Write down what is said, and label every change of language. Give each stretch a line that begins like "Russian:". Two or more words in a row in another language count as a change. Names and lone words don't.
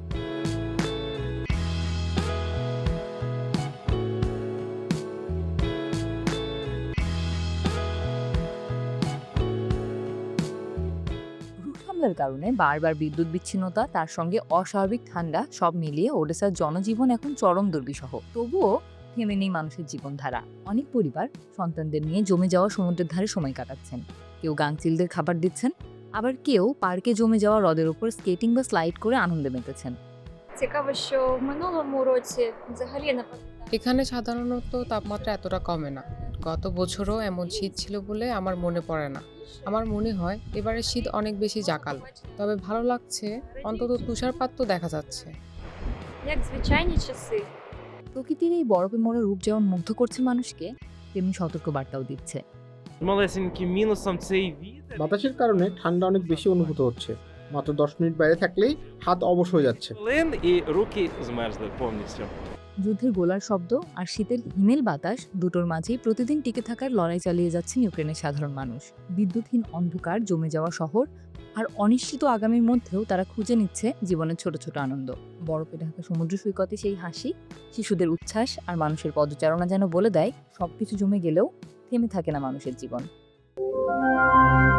Bangla: রুশ হামলার কারণে বারবার বিদ্যুৎ বিচ্ছিন্নতা, তার সঙ্গে অস্বাভাবিক ঠান্ডা, সব মিলিয়ে ওডেসার জনজীবন এখন চরম দুর্বিষহ। তবুও থেমে নেই মানুষের জীবনধারা। অনেক পরিবার সন্তানদের নিয়ে জমে যাওয়া সমুদ্রের ধারে সময় কাটাচ্ছেন। কেউ গাংচিলদের খাবার দিচ্ছেন, আবার কেউ পার্কে জমে যাওয়া হ্রদের উপর স্কেটিং বা স্লাইড করে আনন্দে মেতেছেন।
Ukrainian: Цікаво, що в минулому році взагалі не пам'ятаю.
Bangla: এখানে সাধারণত তাপমাত্রা এতটা কমে না। গত বছরও এমন শীত ছিল বলে আমার মনে পড়ে না। আমার মনে হয় এবারে শীত অনেক বেশি জাঁকালো। তবে ভালো লাগছে, অন্তত তুষারপাত তো দেখা যাচ্ছে।
Ukrainian: Як звичайні часи.
Bangla: প্রকৃতির এই বরফে মরা রূপ যেমন মুগ্ধ করছে মানুষকে, তেমনি সতর্কবার্তাও দিচ্ছে।
Ukrainian: Малесеньким мінусом цей вітер.
Bangla: বাতাসের কারণে ঠান্ডা অনেক বেশি অনুভূত হচ্ছে। মাত্র 10 মিনিট বাইরে থাকলেই হাত অবশ হয়ে যাচ্ছে।
Ukrainian: Хвилин і руки змерзли повністю.
Bangla: যুদ্ধের গোলার শব্দ আর শীতের হিমেল বাতাস দুটোর মাঝেই প্রতিদিন টিকে থাকার লড়াই চালিয়ে যাচ্ছেন ইউক্রেনের সাধারণ মানুষ। বিদ্যুৎহীন অন্ধকার, জমে যাওয়া শহর আর অনিশ্চিত আগামীর মধ্যেও তারা খুঁজে নিচ্ছে জীবনের ছোট ছোট আনন্দ। বরফে ঢাকা সমুদ্র সৈকতে সেই হাসি, শিশুদের উচ্ছ্বাস আর মানুষের পদচারণা যেন বলে দেয় সবকিছু জমে গেলেও থেমে থাকে না মানুষের জীবন।